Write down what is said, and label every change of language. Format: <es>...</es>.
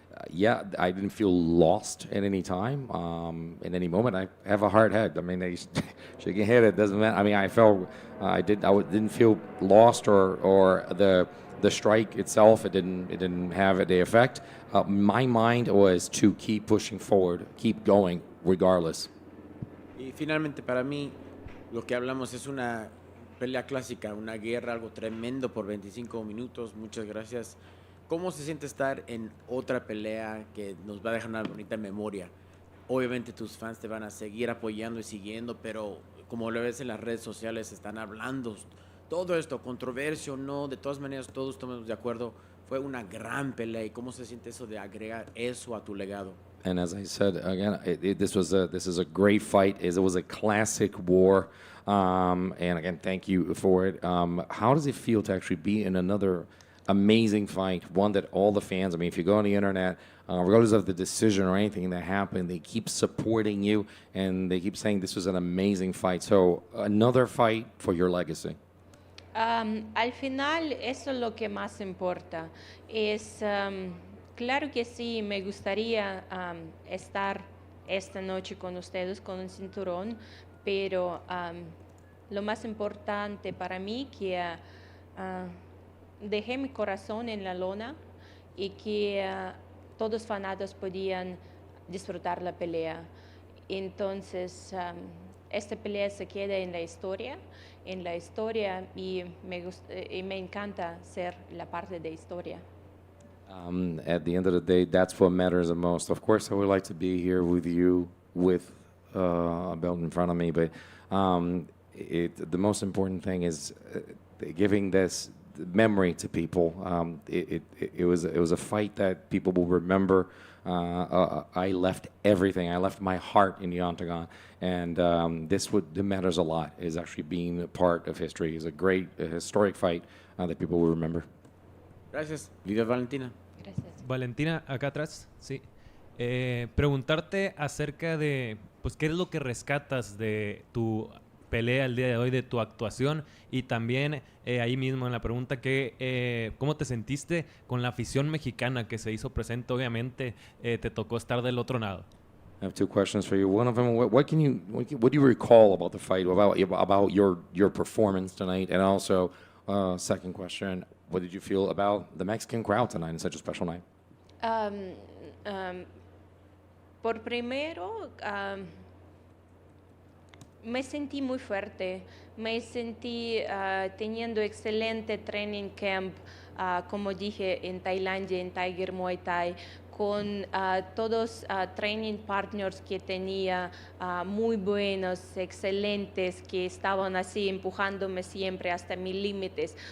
<en>Yeah, I didn't feel lost at any time. In any moment, I have a hard head. I mean, they shaking head. It doesn't matter. I mean, I didn't feel lost or the strike itself. It didn't have the effect. My mind was to keep pushing forward, keep going, regardless.</en> <es>Y finalmente para mí lo que hablamos es una pelea clásica, una guerra, algo tremendo por 25 minutos. Muchas gracias. ¿Cómo se siente estar en otra pelea que nos va a dejar una bonita memoria? Obviamente tus fans te van a seguir apoyando y siguiendo, pero como lo ves en las redes sociales, están hablando todo esto, controversia o no, de todas maneras todos estamos de acuerdo, fue una gran pelea. ¿Y cómo se siente eso de agregar eso a tu legado?</es> <en>And as I said again, this is a great fight. It was a classic war, and again, thank you for it. How does it feel to actually be in another amazing fight, one that all the fans, I mean, if you go on the internet, regardless of the decision or anything that happened, they keep supporting you and they keep saying this was an amazing fight. So another fight for your legacy.</en> <es>Al final, eso es lo que más importa. Claro que sí, me gustaría estar esta noche con ustedes con un cinturón, pero lo más importante para mí que dejé mi corazón en la lona y que todos los fanáticos podían disfrutar la pelea. Entonces, esta pelea se queda en la historia y me encanta ser la parte de historia.</es> <en>At the end of the day, that's what matters the most. Of course, I would like to be here with you with a belt in front of me, but the most important thing is giving this memory to people. It was a fight that people will remember. I left everything. I left my heart in the octagon, and this matters a lot. Is actually being a part of history. It's a great historic fight that people will remember.</en> <es>Gracias. Viva Valentina. Gracias. Valentina, acá atrás, sí. Preguntarte acerca de, pues, qué es lo que rescatas de tu pelea el día de hoy, de tu actuación, y también ahí mismo en la pregunta ¿cómo te sentiste con la afición mexicana que se hizo presente? Obviamente te tocó estar del otro lado.</es> <en>I have two questions for you. One of them, what do you recall about the fight, about your performance tonight, and also second question, what did you feel about the Mexican crowd tonight in such a special night?</en> <es>Por primero, me sentí muy fuerte, me sentí teniendo excelente</es> <en>training camp,</en> <es>como dije, en Tailandia, en Tiger Muay Thai, con todos</es> <en>training partners</en> <es>que tenía, muy buenos, excelentes, que estaban así empujándome siempre hasta mis límites.</es>